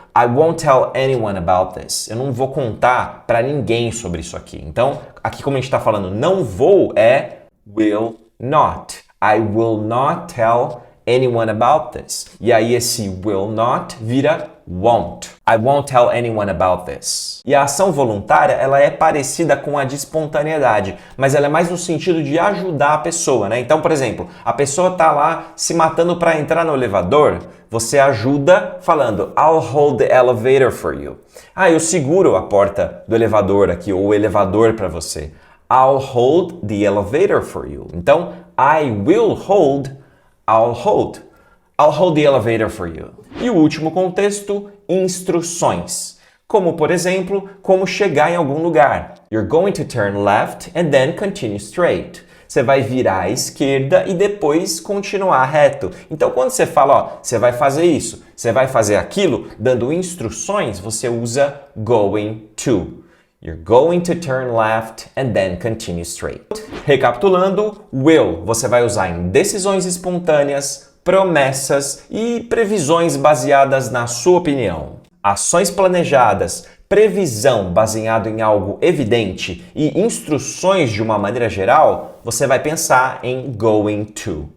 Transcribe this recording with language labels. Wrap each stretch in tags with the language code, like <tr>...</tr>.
<en>I won't tell anyone about this.</en> <pt>Eu não vou contar para ninguém sobre isso aqui. Então, aqui como a gente está falando não vou é</pt> <en>will not. I will not tell anyone about this.</en> <pt>E aí esse will not vira won't.</pt> <en>I won't tell anyone about this.</en> <pt>E a ação voluntária, ela é parecida com a de espontaneidade, mas ela é mais no sentido de ajudar a pessoa, né? Então, por exemplo, a pessoa tá lá se matando para entrar no elevador, você ajuda falando</pt> <en>I'll hold the elevator for you.</en> <pt>Eu seguro a porta do elevador aqui, ou o elevador para você.</pt> <en>I'll hold the elevator for you. Então, I'll hold the elevator for you.</en> <pt>E o último contexto, instruções. Como, por exemplo, como chegar em algum lugar.</pt> <en>You're going to turn left and then continue straight.</en> <pt>Você vai virar à esquerda e depois continuar reto. Então, quando você fala, você vai fazer isso, você vai fazer aquilo, dando instruções, você usa going to.</pt> <en>You're going to turn left and then continue straight.</en> <pt>Recapitulando, will você vai usar em decisões espontâneas, promessas e previsões baseadas na sua opinião. Ações planejadas, previsão baseado em algo evidente e instruções de uma maneira geral, você vai pensar em going to.</pt>